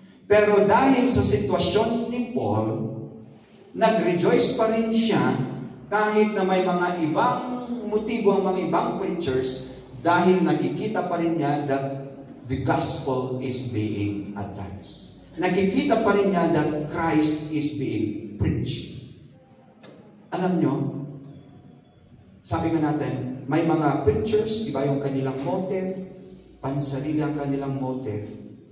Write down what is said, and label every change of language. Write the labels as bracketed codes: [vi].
[tl] Pero dahil sa sitwasyon ni Paul, nag-rejoice pa rin siya kahit na may mga ibang motibo ang mga ibang preachers dahil nakikita pa rin niya [en] that the gospel is being advanced. [tl] Nakikita pa rin niya [en] that Christ is being preached. [tl] Alam nyo, sabi nga natin, may mga preachers, iba yung kanilang motive, pansarili ang kanilang motive.